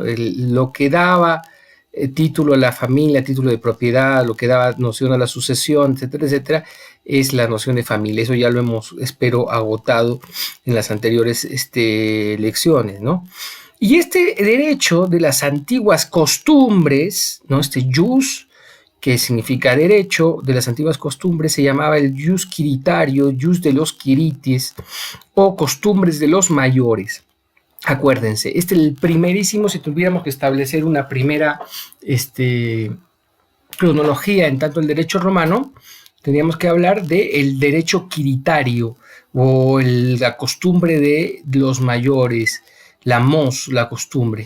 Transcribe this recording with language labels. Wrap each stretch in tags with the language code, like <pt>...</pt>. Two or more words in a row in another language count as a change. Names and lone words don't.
<es>Lo que daba título a la familia, título de propiedad, lo que daba noción a la sucesión, etcétera, etcétera, es la noción de familia. Eso ya lo hemos, espero, agotado en las anteriores lecciones, ¿no? Y este derecho de las antiguas costumbres, ¿no? Este jus, que significa derecho de las antiguas costumbres, se llamaba el jus quiritario, jus de los quiritis, o costumbres de los mayores. Acuérdense, este es el primerísimo, si tuviéramos que establecer una primera cronología en tanto el derecho romano, tendríamos que hablar del derecho quiritario o la costumbre de los mayores, la mos, la costumbre.</es>